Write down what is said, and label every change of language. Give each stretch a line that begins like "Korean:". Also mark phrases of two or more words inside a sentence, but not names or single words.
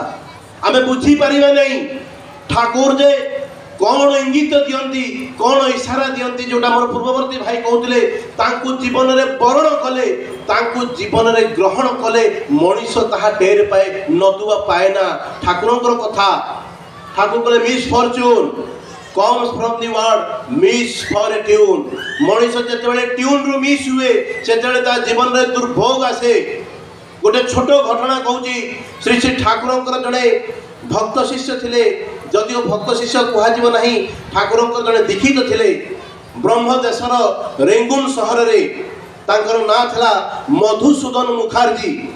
Odia: ଆମେ ବୁଝିପାରିବା ନାହିଁ ଠାକୁର ଯେ କ'ଣ ଇଙ୍ଗିତ ଦିଅନ୍ତି, କ'ଣ ଇସାରା ଦିଅନ୍ତି, ଯେଉଁଟା ମୋର ପୂର୍ବବର୍ତ୍ତୀ ଭାଇ କହୁଥିଲେ, ତାଙ୍କୁ ଜୀବନରେ ବରଣ କଲେ, ତାଙ୍କୁ ଜୀବନରେ ଗ୍ରହଣ କଲେ ମଣିଷ ତାହା ଟେର ପାଏ, ନଦୁଆ ପାଏ ନା। ଠାକୁରଙ୍କର କଥା। ଠାକୁର କହିଲେ
English: miss fortune comes from the word miss for a tune।
Odia: ମଣିଷ ଯେତେବେଳେ ଟ୍ୟୁନ୍ରୁ ମିସ୍ ହୁଏ ସେତେବେଳେ ତା ଜୀବନରେ ଦୁର୍ଭୋଗ ଆସେ। ଗୋଟେ ଛୋଟ ଘଟଣା କହୁଛି। ଶ୍ରୀ ଶ୍ରୀ ଠାକୁରଙ୍କର ଜଣେ ଭକ୍ତ ଶିଷ୍ୟ ଥିଲେ, ଯଦିଓ ଭକ୍ତ ଶିଷ୍ୟ କୁହାଯିବ ନାହିଁ, ଠାକୁରଙ୍କର ଜଣେ ଦୀକ୍ଷିତ ଥିଲେ। ବ୍ରହ୍ମଦେଶର ରେଙ୍ଗୁନ ସହରରେ ତାଙ୍କର ନାଁ ଥିଲା ମଧୁସୂଦନ ମୁଖାର୍ଜୀ।